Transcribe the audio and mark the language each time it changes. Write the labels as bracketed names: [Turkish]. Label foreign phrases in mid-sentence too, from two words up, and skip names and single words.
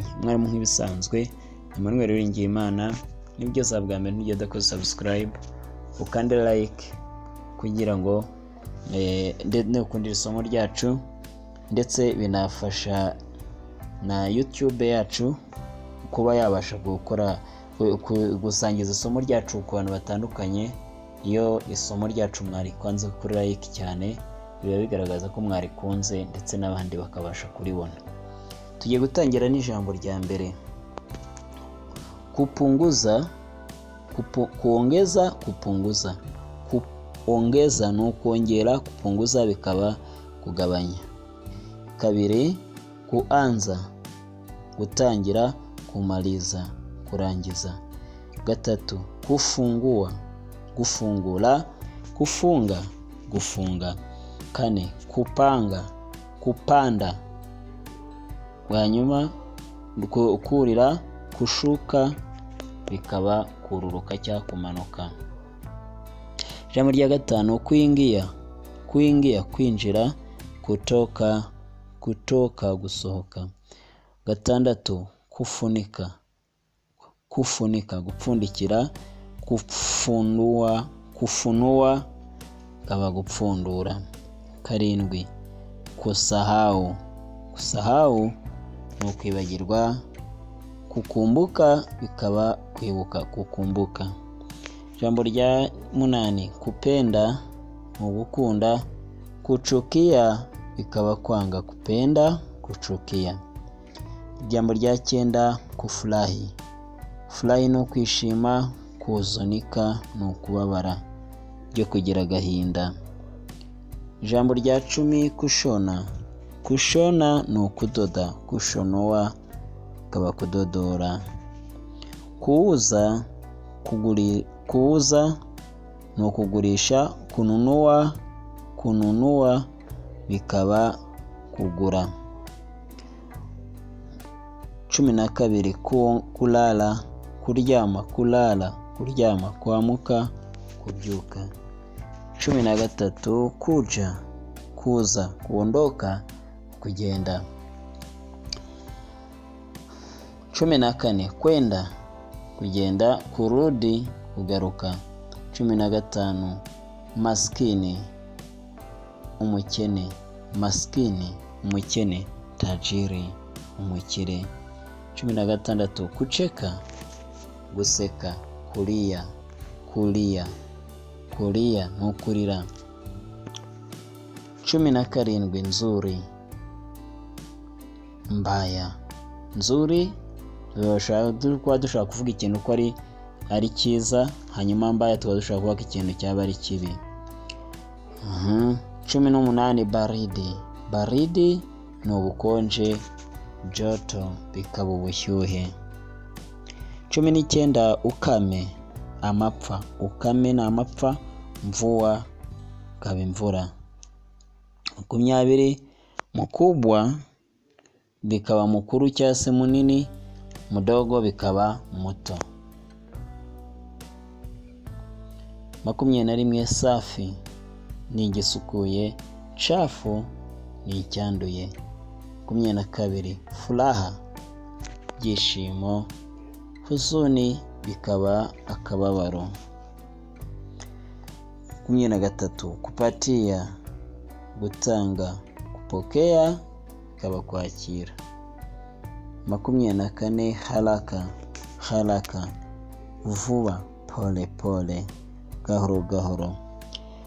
[Kinyarwanda] Mwarimu nk'ibisanzwe Emmanuel Uwiringiyimana. Nibyo zabwa mbere ntujye udakoze subscribe ukande like kugira ngo ukundire isomo ryacu, ndetse binafasha na YouTube yacu kuba yabasha gukora gusangiza isomo ryacu ku bantu batandukanye. Iyo isomo ryacu mwarikunze kuri like cyane, biba bigaragaza ko mwarikunze ndetse n'abandi bakabasha kuribona. Tugiye gutangira n'ijambo rya mbere. [Swahili] Kupunguza, kuongeza, kupunguza. [Kinyarwanda] Kuongeza ni ukongera, kupunguza bikaba kugabanya. Kabiri, kuanza, gutangira, kumaliza, kurangiza. Gatatu, kufungua, gufungura, kufunga, gufunga. Kane, [Swahili] kupanga, kupanda. [Kinyarwanda] Hanyuma kurira, kushuka bikaba kururuka cyangwa kumanuka. Ijambo rya gatanu, [Swahili] kuingia, kuingia kwinjira, kutoka, kutoka gusohoka. [Kinyarwanda] Gatandatu, [Swahili] kufunika, kufunika [Kinyarwanda] gupfundikira, [Swahili] kufunua, kufunua [Kinyarwanda] kaba gupfundura. Karindwi, [Swahili] kusahau, kusahau [Kinyarwanda] ni ukwibagirwa. Kukumbuka bikaba kwibuka, kukumbuka. Ijambo rya munani, kupenda mu gukunda, kuchukia bikaba kwanga, [Swahili] kupenda, kuchukia. [Kinyarwanda] Ijambo rya cyenda, [Swahili] kufurahi, furahi [Kinyarwanda] no kwishima, kuzunika no kubabara, byo kugira gahinda. Ijambo rya 10, [Swahili] kushona, kushona [Kinyarwanda] no kudoda, kushonoa kaba kudodora. [Swahili] Kuuza, kuuza [Kinyarwanda] no kugurisha, [Swahili] kununua, kununua [Kinyarwanda] bikaba kugura. 12, kulala, kuryama, kulala, kuryama, kuamuka, kubyuka. 13, kuja, kuza, kuondoka, kugenda. 14, kwenda, kugenda, kurudi, kugaruka. 15, maskini, umukene, maskini, umukene, tajiri, umukire. [Swahili] 16, kucheka, guseka, kulia, kulia, kulia [Kinyarwanda] no kurira. 17, [Swahili] nzuri, mbaya. [Kinyarwanda] Nzuri dushaka kuvuga ikintu ko ari cyiza, hanyuma mbaya dushaka kuvuga ikintu cyaba ari kibi. 18, [Swahili] baridi, baridi [Kinyarwanda] ni ubukonje, joto bikaba ubushyuhe. 19, ukame, amapfa, ukame na amapfa, mvua kaba imvura. 20, mkubwa bikaba mukuru cyangwa se munini, mudogo bikaba muto. 21, safi ni igisukuye, chafu ni icyanduye. 22, furaha, byishimo, huzuni bikaba akababaro. 23, kupatia, gutanga, kupokea bikaba kwakira. 24, [Swahili] haraka, haraka, [Kinyarwanda] vuba, [Swahili] pole pole, [Kinyarwanda] gahoro gahoro.